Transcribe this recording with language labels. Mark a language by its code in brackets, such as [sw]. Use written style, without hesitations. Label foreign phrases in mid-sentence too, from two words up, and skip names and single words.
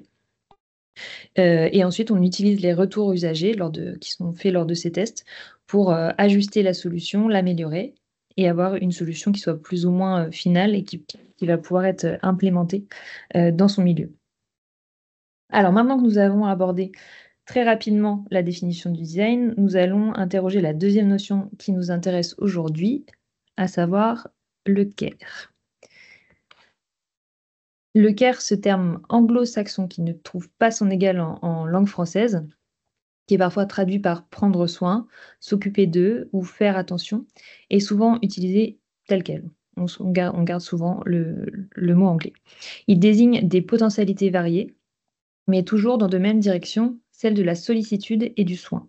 [fr] Et ensuite, on utilise les retours usagers qui sont faits lors de ces tests pour ajuster la solution, l'améliorer et avoir une solution qui soit plus ou moins finale et qui va pouvoir être implémentée dans son milieu. Alors maintenant que nous avons abordé très rapidement la définition du design, nous allons interroger la deuxième notion qui nous intéresse aujourd'hui, à savoir le care. Le care, ce terme anglo-saxon qui ne trouve pas son égal en langue française, qui est parfois traduit par prendre soin, s'occuper d'eux ou faire attention, est souvent utilisé tel quel. On garde souvent le mot anglais. Il désigne des potentialités variées, mais toujours dans de mêmes directions, celle de la sollicitude et du soin.